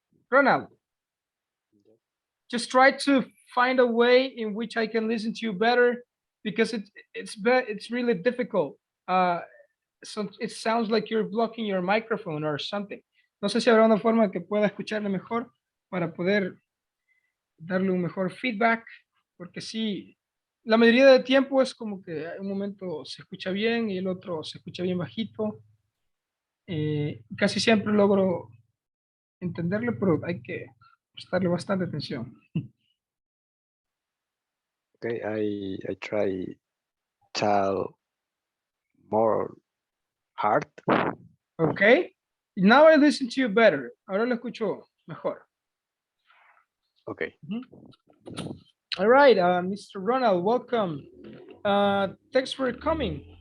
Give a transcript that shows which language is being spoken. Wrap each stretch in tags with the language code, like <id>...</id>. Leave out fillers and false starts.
<en>Ronald, just try to find a way in which I can listen to you better because it's really difficult. So it sounds like you're blocking your microphone or something.</en> <es>No sé si habrá una forma que pueda escucharle mejor para poder darle un mejor feedback, porque sí, la mayoría del tiempo es como que un momento se escucha bien y el otro se escucha bien bajito. Casi siempre logro entenderle, pero hay que prestarle bastante atención.</es> <en>Okay, I try tell more hard. Okay, now I listen to you better.</en> <es>Ahora lo escucho mejor.</es> <en>Okay. All right, Mr. Ronald, welcome. Thanks for coming.</en>